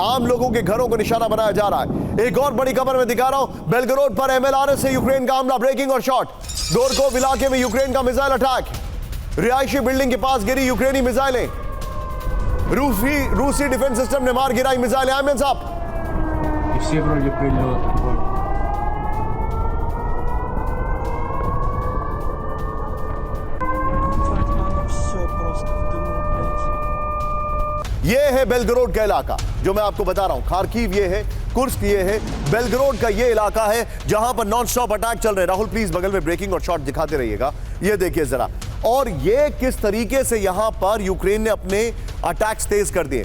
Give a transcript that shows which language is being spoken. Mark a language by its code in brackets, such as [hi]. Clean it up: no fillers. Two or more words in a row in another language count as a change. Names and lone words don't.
[hi] आम लोगों के घरों को निशाना बनाया जा रहा है। एक और बड़ी खबर मैं दिखा रहा हूं, बेलगरोड पर एमएलआरएस से यूक्रेन का हमला, ब्रेकिंग और शॉट। गोरकोव इलाके में यूक्रेन का [en] missile attack, [hi] रिहायशी बिल्डिंग के पास गिरी यूक्रेनी मिसाइलें, रूसी [en] defense system [hi] ने मार गिराई मिसाइलें। आमिर साहब, [ru] И все вроде прилет. Все просто в дыму, блядь. [hi] ये है बेलगरोड का इलाका जो मैं आपको बता रहा हूं। खार्किव ये है, कुर्स्क ये है, बेलगरोड का ये इलाका है जहां पर [en] non stop attack [hi] चल रहे हैं। राहुल प्लीज बगल में ब्रेकिंग और शॉट दिखाते रहिएगा। ये देखिए जरा, और ये किस तरीके से यहां पर यूक्रेन ने अपने अटैक्स तेज कर दिए।